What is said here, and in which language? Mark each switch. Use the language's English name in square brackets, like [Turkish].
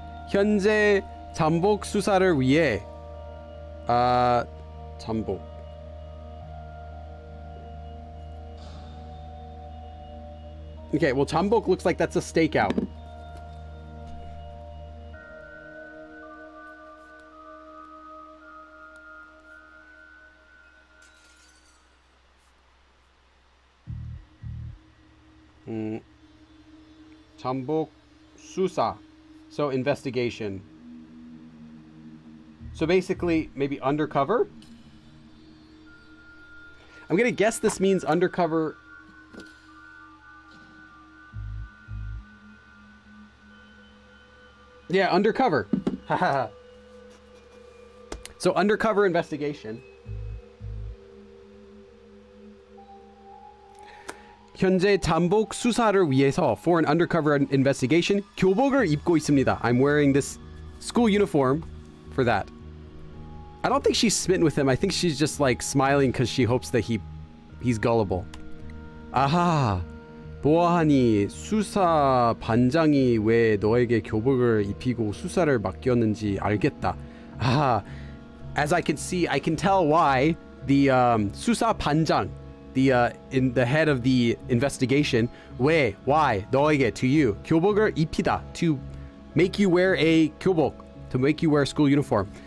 [Korean] 현재 잠복 수사를 위해 잠복. [English] Okay, well, 잠복 looks like that's a stakeout. 잠복 수사. So investigation. So basically, maybe undercover? I'm gonna guess this means undercover. Yeah, undercover. So undercover investigation. [Korean] 현재 잠복 수사를 위해서 [English] for an undercover investigation [Korean] 교복을 입고 있습니다. [English] I'm wearing this school uniform for that. I don't think she's smitten with him. I think she's just like smiling because she hopes that he's gullible. [Korean] 아하. 보아하니 수사 반장이 왜 너에게 교복을 입히고 수사를 맡겼는지 알겠다. [English] Ah, as I can see, I can tell why the [Korean] 수사 반장, [English] in the head of the investigation, why 너에게 to you [Korean] 교복을 입히다, [English] to make you wear a 교복, to make you wear a school uniform.